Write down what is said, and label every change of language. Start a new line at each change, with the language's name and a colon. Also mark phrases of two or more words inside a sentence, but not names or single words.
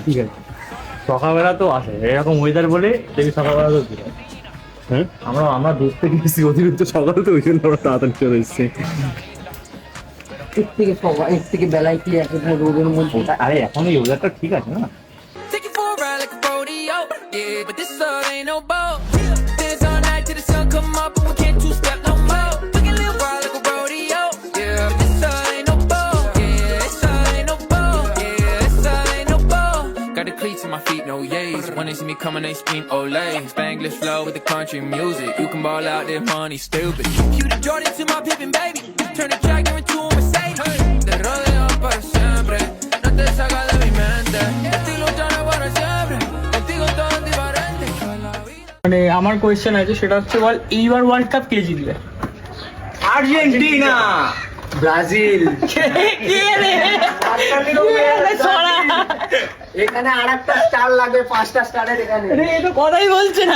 Bangla: ঠিক আছে, সকালবেলা তো আসে এরকম ওয়েদার বলে দেখি, সকালবেলা তো হ্যাঁ আমরা দেখতে গেছি অতিরিক্ত সকাল, তো ওই জন্য আমরা তাড়াতাড়ি চলে এসেছি। এর থেকে বেলায় কি একটা রোদের মধ্যে। আরে এখন এই ওয়েদারটা ঠিক আছে না?
English: Yeah, but this love ain't no boat. Dance all night till the sun come up and we can't two-step no more. We can live wild like a rodeo. Yeah, this love ain't no boat. Yeah, this love ain't no boat. Yeah, this love ain't no boat. Got the cleats in my feet, no yays. When they see me coming, they scream Olay. Spanglish flow with the country music. You can ball out this money, stupid. Cue the Jordan to my Pippin, baby. Turn the Jagger into a Mercedes.
Spanish: Te rodeo para siempre. No te salgas de mi mente. Estoy luchando para siempre. Contigo todo es diferente.
Bangla: মানে আমার কোয়েশ্চেন আছে, সেটা হচ্ছে বল, এইবার
English: world cup
Bangla: কে জিতবে? আর্জেন্টিনা, ব্রাজিল। এখানে আরেকটা স্টার লাগবে, 5টা স্টারের। এখানে এটা কথাই বলছে না।